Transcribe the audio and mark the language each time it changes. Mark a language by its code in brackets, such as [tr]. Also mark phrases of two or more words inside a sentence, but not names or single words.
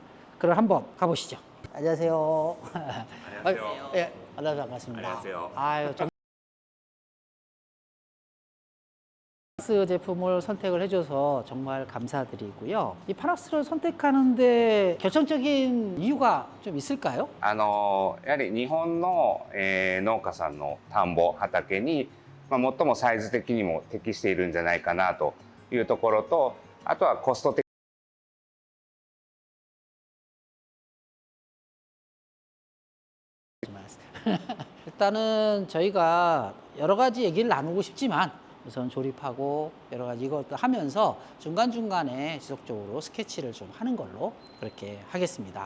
[ko] 그럼 한번 가보시죠. 안녕하세요. 안녕하세요. 예, 만나서 반갑습니다. 안녕하세요. 아유, 파낙스 제품을 선택을 해줘서 정말 감사드리고요. 이 파낙스를 선택하는데 결정적인 이유가 좀 있을까요? [ja] やはり日本の、農家さんの田んぼ畑に、最もサイズ的にも適しているんじゃないかなというところと、あとはコスト的 [ko] 일단은 저희가 여러 가지 얘기를 나누고 싶지만 우선 조립하고 여러 가지 이것도 하면서 중간중간에 지속적으로 스케치를 좀 하는 걸로 그렇게 하겠습니다.